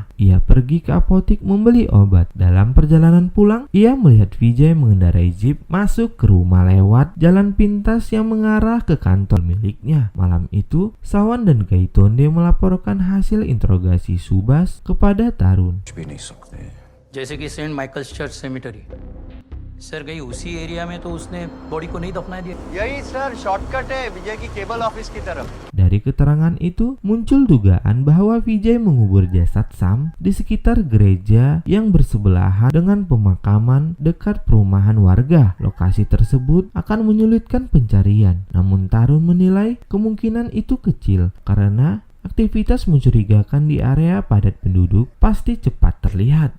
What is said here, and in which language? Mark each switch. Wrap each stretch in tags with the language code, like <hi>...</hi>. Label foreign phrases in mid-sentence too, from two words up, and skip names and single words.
<id>Ia pergi ke apotik membeli obat. Dalam perjalanan pulang, ia melihat Vijay mengendarai jeep masuk ke rumah lewat jalan pintas yang mengarah ke kantor miliknya. Malam itu, Sawan dan Gaitonde melaporkan hasil interogasi Subas kepada Tarun.</id> <hi>कुछ भी नहीं सकते। जैसे कि सेंट माइकल्स चर्च सेमेटरी सर, कहीं उसी एरिया में तो उसने बॉडी को नहीं दफना दिया? यही सर शॉर्टकट है विजय की केबल ऑफिस की तरफ।</hi> <id>Dari keterangan itu, muncul dugaan bahwa Vijay mengubur jasad Sam di sekitar gereja yang bersebelahan dengan pemakaman dekat perumahan warga. Lokasi tersebut akan menyulitkan pencarian. Namun Tarun menilai kemungkinan itu kecil karena aktivitas mencurigakan di area padat penduduk pasti cepat terlihat.</id>